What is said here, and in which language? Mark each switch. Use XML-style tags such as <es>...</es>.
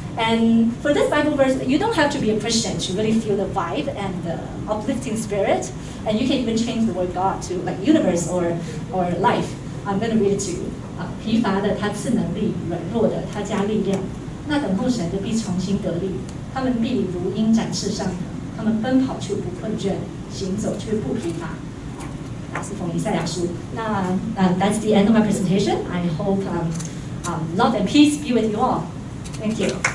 <en>And for this Bible verse, you don't have to be a Christian to really feel the vibe and the uplifting spirit, and you can even change the word God to like universe or life. I'm going to read it to you.</en> <zh>疲乏的他赐能力，软弱的他加力量。那等候神的必重新得力，他们必如鹰展翅上腾，他们奔跑却不困倦，行走却不疲乏。那是从以赛亚书。</zh> <en>那that's the end of my presentation. I hope love and peace be with you all. Thank you.</en>